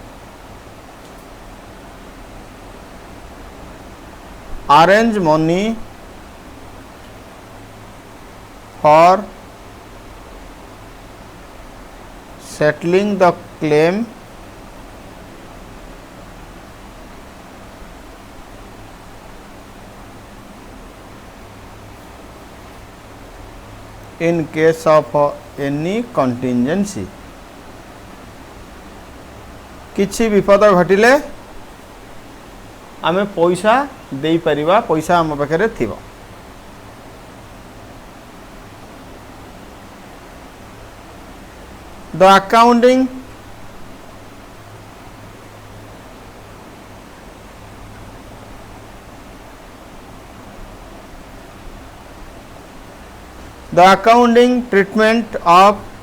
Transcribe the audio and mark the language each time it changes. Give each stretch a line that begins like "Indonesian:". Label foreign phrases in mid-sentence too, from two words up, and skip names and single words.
English: arrange money for settling the claim in case of any contingency
Odia: କିଛି ବିପଦ ଘଟିଲେ ଆମେ ପଇସା ଦେଇ ପାରିବା ପଇସା ଆମ ପାଖରେ ଥିବ
English: the accounting The accounting treatment of